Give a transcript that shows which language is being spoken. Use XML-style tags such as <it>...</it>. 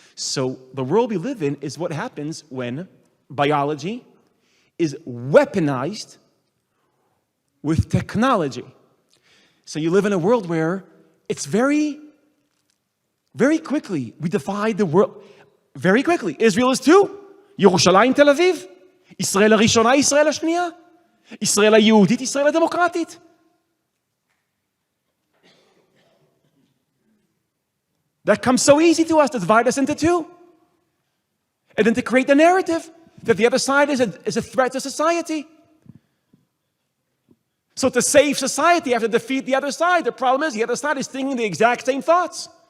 <en>So the world we live in is what happens when biology is weaponized with technology. So you live in a world where it's very, very quickly, we divide the world. Very quickly. Israel is two. Yerushalayim, Tel Aviv.</en> <he>Israel הראשונה, ישראל השנייה. ישראל היהודית, ישראל הדמוקרטית.</he> <en>That comes so easy to us to divide us into two. And then to create the narrative that the other side is a threat to society. So to save society, you have to defeat the other side. The problem is the other side is thinking the exact same thoughts.</en>